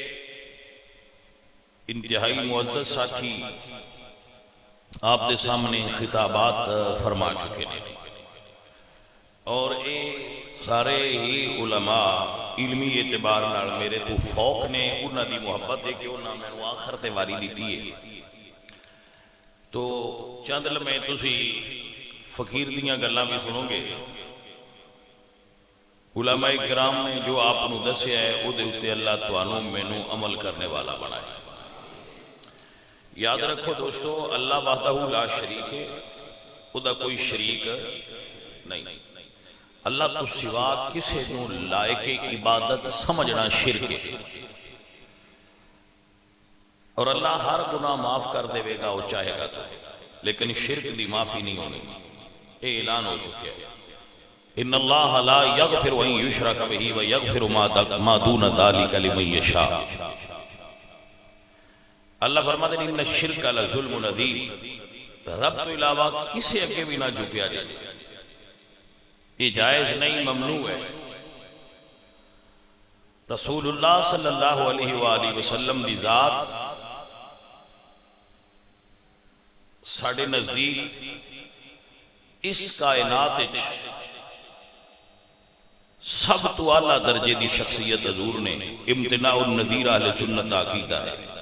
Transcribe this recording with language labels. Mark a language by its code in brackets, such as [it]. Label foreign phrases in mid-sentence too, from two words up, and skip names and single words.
[pa] انتہائی معزز ساتھی آپ دے سامنے خطابات فرما چکے ہیں اور اے سارے ہی علماء علمی اعتبار نال میرے تو فوق نے انہاں دی محبت ہے کہ انہاں میں آخر تے واری دیتی ہے تو چند لمحے تسی فقیر دیاں گلاں بھی سنو گے علماء کرام نے جو آپ نو دسیا ہے او دے اتے اللہ توانو مینوں عمل کرنے والا بنائے یاد رکھو دوستو [ar] اللہ وحدہ لا شریک [pa] ہے خدا کوئی شریک نہیں اللہ تو سوا کسے نو لائق عبادت سمجھنا شرک ہے [ur] اور اللہ ہر گناہ معاف کر دے گا وہ چاہے گا تو [pa] لیکن شرک دی معافی نہیں ہونی اے اعلان ہو چکے ہیں [ar] ان اللہ لا یغفر وان یشرک بہ ویغفر ما دون ذلک لمن یشاء [pa] اللہ فرماتے ہیں [ar] ان الشرک لظلم عظیم [pa] رب تو علاوہ کسی اگے بھی نہ جھکیا جائے [ur] یہ جائز نہیں ممنوع ہے [pa] رسول اللہ [ar] صلی اللہ علیہ وآلہ وسلم [pa] دی ذات ساڑھے نزدیک اس کائنات سب تو اعلیٰ درجے دی شخصیت حضور نے امتناع النذیر اہل سنت عقیدہ ہے.